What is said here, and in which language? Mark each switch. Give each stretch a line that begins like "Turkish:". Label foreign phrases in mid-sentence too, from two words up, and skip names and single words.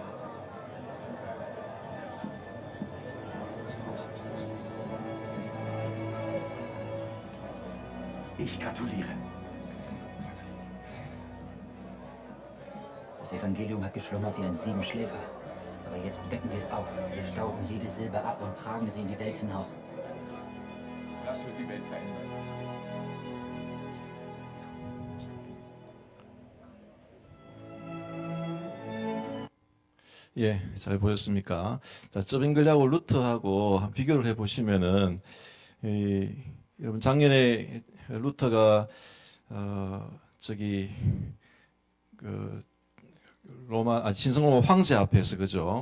German: Ich gratuliere. Das Evangelium hat geschlummert wie ein Siebenschläfer. Aber jetzt wecken wir es auf. Wir stauben jede Silbe ab und tragen sie in die Welt hinaus. Das wird die Welt verändern.
Korean: 예, 잘 보셨습니까? 자, 쩌빙글하고 루터하고 비교를 해보시면은, 여러분, 작년에 루터가, 신성로마 황제 앞에서, 그죠?